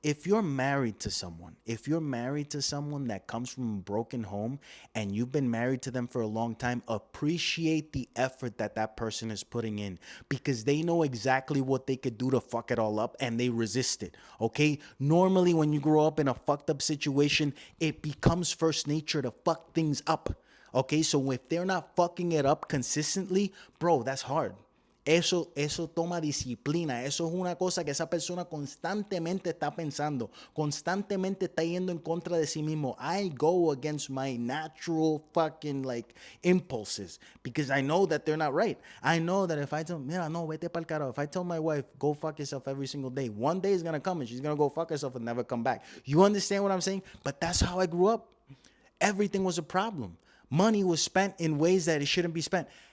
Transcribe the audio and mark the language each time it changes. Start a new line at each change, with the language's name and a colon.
English: If you're married to someone, that comes from a broken home and you've been married to them for a long time, appreciate the effort that that person is putting in because they know exactly what they could do to fuck it all up and they resist it. Okay, normally when you grow up in a fucked up situation, it becomes first nature to fuck things up. Okay, so if they're not fucking it up consistently, bro, that's hard.
Spanish: Eso toma disciplina. Eso es una cosa que esa persona constantemente está pensando, constantemente está yendo en contra de sí mismo.
English: I go against my natural fucking like impulses because I know that they're not right. I know that if I tell,
Spanish: mira, no, vete pa'l carajo.
English: If I tell my wife, go fuck yourself every single day, one day is gonna come and she's gonna go fuck herself and never come back. You understand what I'm saying? But that's how I grew up. Everything was a problem. Money was spent in ways that it shouldn't be spent.